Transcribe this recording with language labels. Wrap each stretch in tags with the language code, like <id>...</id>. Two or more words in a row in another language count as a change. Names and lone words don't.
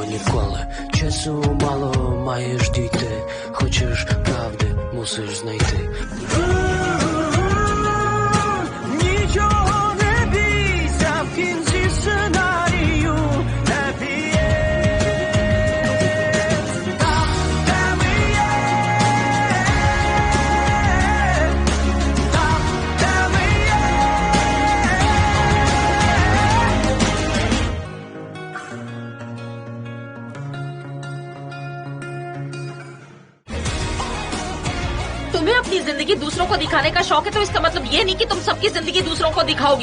<uk>відколи часу мало маєш дійти, хочеш правди, мусиш знайти. Нічого не бійся, в кінці сценарію</uk> <en>happy end.</en> <uk>Там, де ми є, там, де ми є.</uk> <hi>तुम्हें अपनी जिंदगी दूसरों को दिखाने का शौक है, तो इसका मतलब ये नहीं कि तुम सबकी जिंदगी दूसरों को दिखाओगी।</hi>